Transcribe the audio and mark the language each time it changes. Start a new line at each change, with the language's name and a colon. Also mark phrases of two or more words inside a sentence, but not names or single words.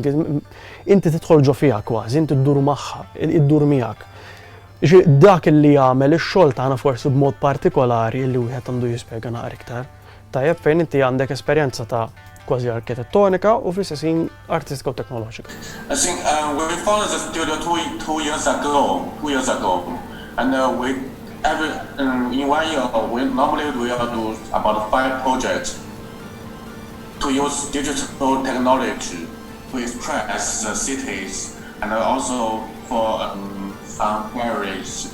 Maltese: Inti tidħol ġo fiha kważi, inti ddur magħha, iddur miegħek. Dak li jagħmel ix-xogħol tagħna forsi b'mod partikolari li wieħed għandu jispjega naqra iktar. Tajjeb fejn inti għandek esperjenza ta' kważi arkitettonika u fl-istessin artistika u teknoloġika.
English: I think we founded the studio two years ago, and in 1 year we normally do about 5 projects to use digital technology to express the cities and also for some queries.